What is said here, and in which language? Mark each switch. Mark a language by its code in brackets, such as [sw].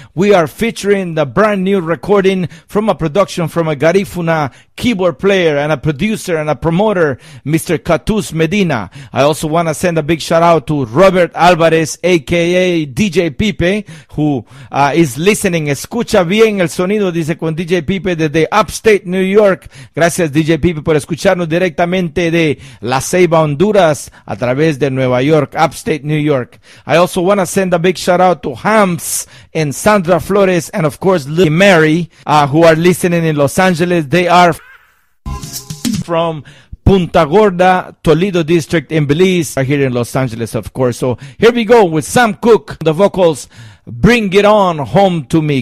[en] We are featuring the brand new recording from a production from a Garifuna keyboard player and a producer and a promoter, Mr. Catus Medina. I also want to send a big shout out to Robert Alvarez, a.k.a. DJ Pipe, who is listening. [es] Escucha bien el sonido, dice, con DJ Pipe desde Upstate, New York. Gracias, DJ Pipe, por escucharnos directamente de La Ceiba, Honduras, a través de Nueva York, Upstate, New York. [en] I also want to send a big shout out to Hams and Sandra Flores and, of course, Mary, who are listening in Los Angeles. They are from Punta Gorda, Toledo District in Belize, here in Los Angeles, of course. So here we go with Sam Cooke, the vocals, Bring It On Home to Me.